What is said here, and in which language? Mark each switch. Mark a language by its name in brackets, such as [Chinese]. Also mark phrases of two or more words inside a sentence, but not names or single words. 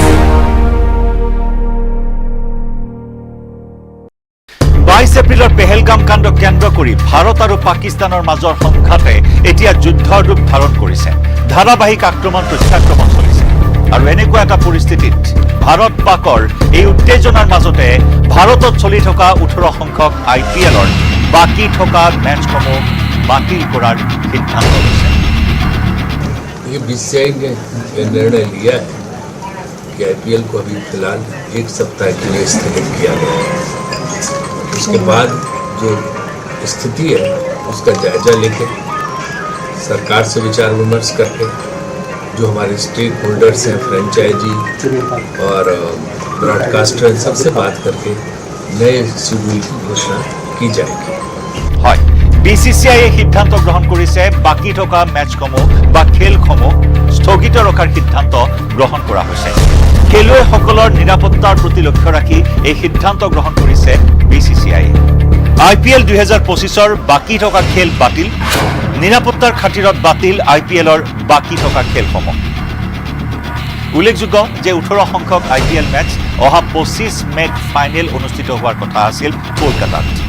[Assamese] 22 এপ্ৰিলৰ পেহেলগাম কাণ্ড কেন্দ্ৰ কৰি ভাৰত আৰু পাকিস্তানৰ মাজৰ সংঘাতে এতিয়া যুদ্ধৰ ৰূপ ধাৰণ কৰিছে ধাৰাবাহিক আক্ৰমণ প্ৰত্যাক্ৰমণ চলিছে আৰু এনেকুৱা এটা পৰিস্থিতিত ভাৰত পাকৰ এই উত্তেজনাৰ মাজতে ভাৰতত চলি থকা 18 সংখ্যক IPLৰ বাকি থকা মেচসমূহ বাতিল কৰাৰ সিদ্ধান্ত লৈছে [Hindi] ये BCCI ने निर्णय लिया है कि IPL को अभी फिलहाल 1 सप्ताह के लिए स्थगित किया गया है उसके बाद जो स्थिति है उसका जायजा लेके सरकार से विचार विमर्श करके जो हमारे [English] stake holders [Hindi] हैं फ्रेंचाइजी और ब्रॉडकास्टर सबसे बात करके नए शेड्यूल की घोषणा की जाएगी। [Assamese] হয় বিসিসিআইয়ে সিদ্ধান্ত গ্ৰহণ কৰিছে বাকি থকা মেচসমূহ বা খেলসমূহ স্থগিত ৰখাৰ সিদ্ধান্ত গ্ৰহণ কৰা হৈছে খেলুৱৈসকলৰ নিৰাপত্তাৰ প্ৰতি লক্ষ্য ৰাখি এই সিদ্ধান্ত গ্ৰহণ কৰিছে বিসিসিআইয়ে IPL 2025ৰ বাকি থকা খেল বাতিল নিৰাপত্তাৰ খাতিৰত বাতিল IPLৰ বাকি থকা খেলসমূহ উল্লেখযোগ্য যে 18 সংখ্যক IPL মেচ অহা 25 মেত ফাইনেল অনুষ্ঠিত হোৱাৰ কথা আছিল কলকাতাত